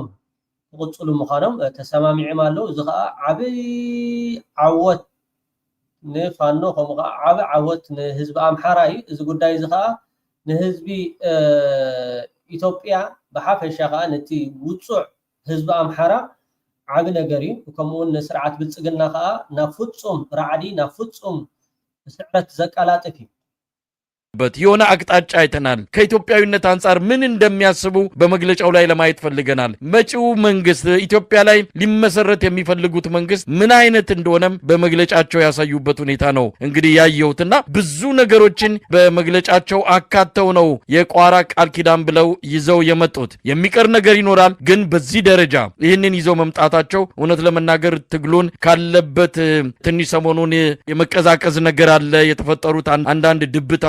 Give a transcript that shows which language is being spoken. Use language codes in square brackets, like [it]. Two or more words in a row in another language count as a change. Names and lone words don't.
[ti] ክቕፅሉ ምዃኖም ተሰማሚዖም ኣለዉ እዚ ከዓ ዓብይ ዓወት ንፋኖ ከምኡ ከዓ ዓብይ ዓወት ንህዝቢ ኣምሓራ እዩ እዚ ጉዳይ እዚ ከዓ ንህዝቢ ኢትዮጵያ ብሓፈሻ ከዓ ነቲ ውፁዕ ህዝቢ ኣምሓራ ዓብ ነገር እዩ ከምኡውን ንስርዓት ብልፅግና ከዓ ናብ ፍጹም ራዕዲ ናብ ፍጹም ስዕረት ዘቀላጥፍ እዩ [am] የሆነ አቅጣጫ አይተናል ከኢትዮጵያዊነት አንፃር ምን እንደሚያስቡ በመግለጫው ላይ ለማየት ፈልገናል መጪው መንግስት ኢትዮጵያ ላይ ሊመሰረት የሚፈልጉት መንግስት ምን አይነት እንደሆነም በመግለጫቸው ያሳዩበት ሁኔታ ነው እንግዲህ ያየውትና ብዙ ነገሮችን በመግለጫቸው አካተው ነው የቋራ ቃል ኪዳን ብለው ይዘው የመጡት የሚቀር ነገር ይኖራል ግን በዚህ ደረጃ ይህንን ይዘው መምጣታቸው እውነት ለመናገር ትግሉን ካለበት ትንሽ ሰሞኑን የመቀዛቀዝ ነገር አለ የተፈጠሩት አንዳንድ ድብታዎች